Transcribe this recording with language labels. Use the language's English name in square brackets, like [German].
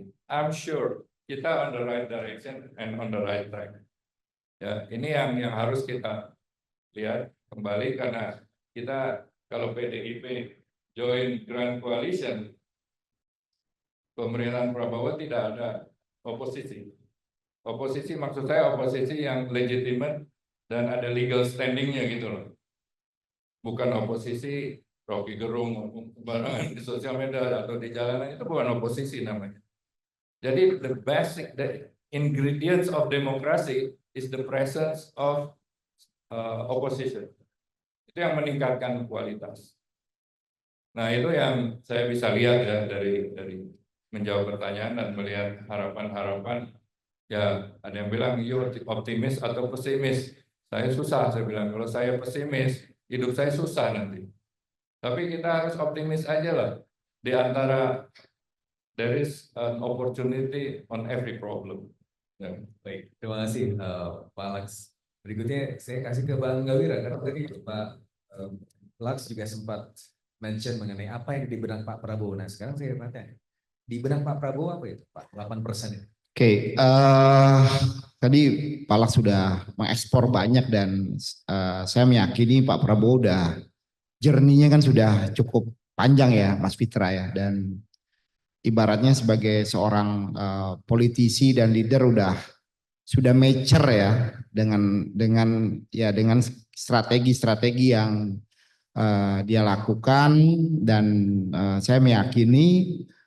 [English] I'm sure kita on the right direction and on the right track. [Indonesian] Ya, ini yang harus kita lihat kembali, karena kita kalau PDIP join Grand Coalition, pemerintahan Prabowo tidak ada oposisi. Oposisi maksud saya oposisi yang legitimate dan ada legal standingnya gitu loh. Bukan oposisi Rocky Gerung barengan di sosial media atau di jalanan, itu bukan oposisi namanya. [English] Jadi the ingredients of democracy is the presence of opposition. [Indonesian] Itu yang meningkatkan kualitas. Nah, itu yang saya bisa lihat ya dari menjawab pertanyaan dan melihat harapan-harapan. Ya, ada yang bilang you optimis atau pesimis. Saya susah, saya bilang kalau saya pesimis, hidup saya susah nanti. Tapi kita harus optimis aja lah. [English] Di antara there is an opportunity on every problem. [Indonesian] Ya. Baik, terima kasih Pak Alex. Berikutnya saya kasih ke Bang Gawira, karena tadi Pak Alex juga sempat mention mengenai apa yang di benak Pak Prabowo. Nah, sekarang saya tanya, di benak Pak Prabowo apa itu Pak? 8% itu. Oke, tadi Pak Alex sudah mengekspor banyak, dan saya meyakini Pak Prabowo udah journey-nya kan sudah cukup panjang ya Mas Fitra ya, dan ibaratnya sebagai seorang politisi dan leader sudah mature ya dengan strategi-strategi yang dia lakukan, dan saya meyakini